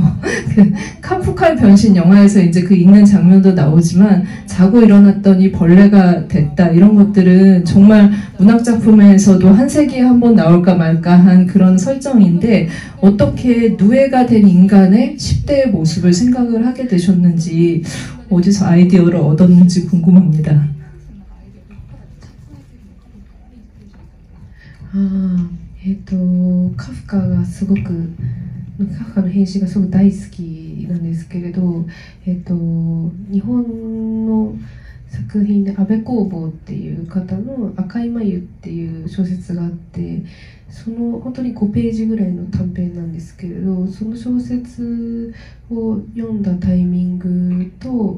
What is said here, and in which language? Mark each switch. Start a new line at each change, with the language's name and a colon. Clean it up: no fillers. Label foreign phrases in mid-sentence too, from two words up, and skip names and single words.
Korean: 카프카의 변신 영화에서 이제 그 읽는 장면도 나오지만 자고 일어났더니 벌레가 됐다 이런 것들은 정말 문학 작품에서도 한 세기에 한 번 나올까 말까 한 그런 설정인데 어떻게 누에가 된 인간의 10대의 모습을 생각을 하게 되셨는지 어디서 아이디어를 얻었는지 궁금합니다.
Japanese: カフカがすごくカフカの編集がすごく大好きなんですけれど、日本の作品で安部公房っていう方の赤い眉っていう小説があって、その本当に5ページぐらいの短編なんですけれど、その小説を読んだタイミングと、